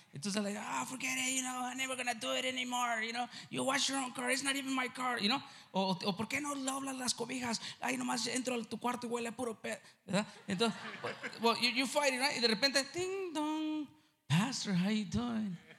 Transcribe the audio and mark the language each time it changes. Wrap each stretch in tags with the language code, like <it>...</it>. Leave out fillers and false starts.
<es>Entonces,</es> <en>like, ah, forget it, you know, I'm never gonna do it anymore, you know. You wash your own car, it's not even my car, you know.</en> <es>O ¿por qué no doblas las cobijas? Ay, nomás entro a tu cuarto y huele a puro pet. ¿Verdad? Entonces,</es> <en>well, you fight it, right?</en> <es>Y de repente,</es> <en>ding dong, pastor, how you doing?</en>